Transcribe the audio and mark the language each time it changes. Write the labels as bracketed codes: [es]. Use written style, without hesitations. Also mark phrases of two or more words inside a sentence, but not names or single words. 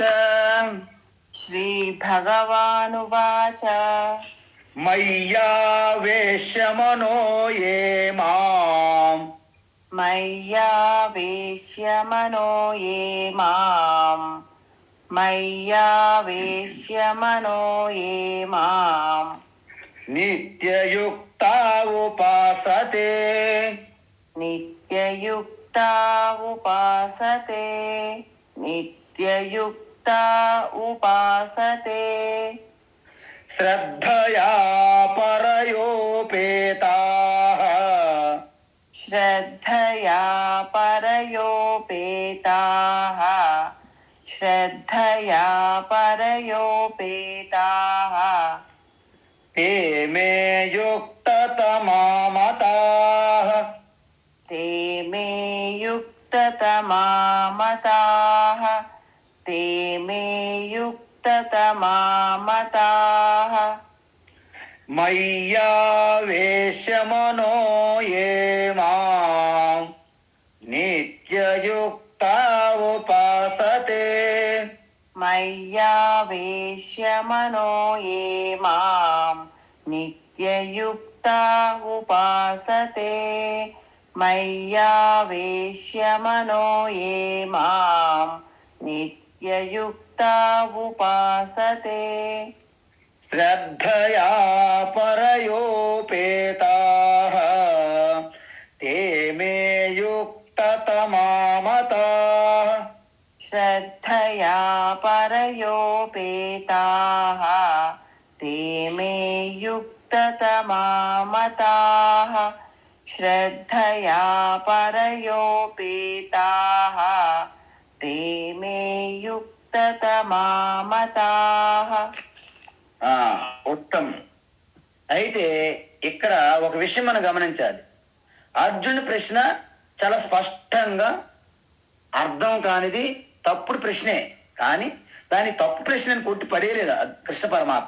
[sa] శ్రీ భగవానువాచ, మయ్యావేశ్యమనో ఏ మాం, మయ్యావేశ్య మనో ఏ మాం, మయ్యావేశ్య మనో ఏ మాం, నిత్యయుక్తా ఉపాసతే, నిత్యయుక్తా ఉపాసతే, నిత్యయుక్తా ఉపాసతే, శ్రద్ధయా పరయోపేతాః, శ్రద్ధయా పరయోపేతాః, శ్రద్ధయా పరయోపేతాః, తే మే యుక్తతమా మతాః, ते मे युक्ततमा मताः, ते मे युक्ततमा मताः, మయ్యావేశ్యమనో ఏ మాం, నిత్యయుక్తా ఉపాసతే, मय्यावेश्य मनो ये मां, नित्ययुक्ता उपासते, मय्यावेश्य मनो ये मां, नित्ययुक्ता उपासते, శ్రద్ధయా పరయోపేతాః, తే మే యుక్తతమా మతాః, श्रद्धया परयोपेताः, ते मे युक्ततमा मताः, श्रद्धया परयोपेताः, ते मे युक्ततमा मताः. [te] ఉత్తమం. అయితే ఇక్కడ ఒక విషయం మనం గమనించాలి. అర్జునుడి ప్రశ్న చాలా స్పష్టంగా అర్థం కానిది, తప్పుడు ప్రశ్నే. కానీ దాని తప్పు ప్రశ్నను కొట్టి పడేయలేదు కృష్ణ పరమాత్మ.